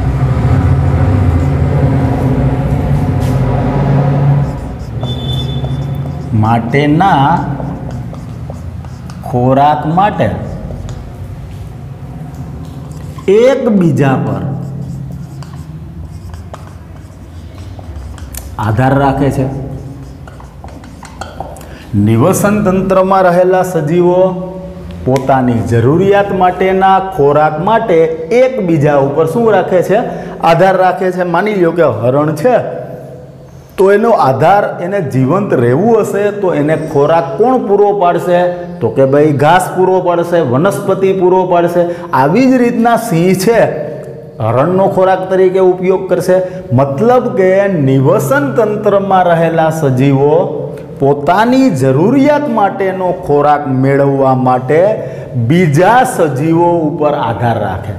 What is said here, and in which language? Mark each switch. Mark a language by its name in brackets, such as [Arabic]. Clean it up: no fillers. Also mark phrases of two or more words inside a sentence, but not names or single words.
[Gujarati] માટેના ખોરાક માટે એક બીજા પર આધાર રાખે છે। નિવસન તંત્ર માં રહેલા સજીવો પોતાની જરૂરિયાત માટેના ખોરાક માટે એક બીજા ઉપર શું રાખે છે? આધાર રાખે છે। માની લો કે હરણ છે તો એનો આધાર, એને જીવંત રહેવું હશે તો એને ખોરાક કોણ પૂરો પાડશે? તો કે ભાઈ ઘાસ પૂરો પાડશે, વનસ્પતિ પૂરો પાડશે। આવી જ રીતના સિંહ છે હરણનો ખોરાક તરીકે ઉપયોગ કરશે। મતલબ કે નિવસન તંત્ર માં રહેલા સજીવો પોતાની જરૂરિયાત માટેનો ખોરાક મેળવવા માટે બીજા સજીવો ઉપર આધાર રાખે।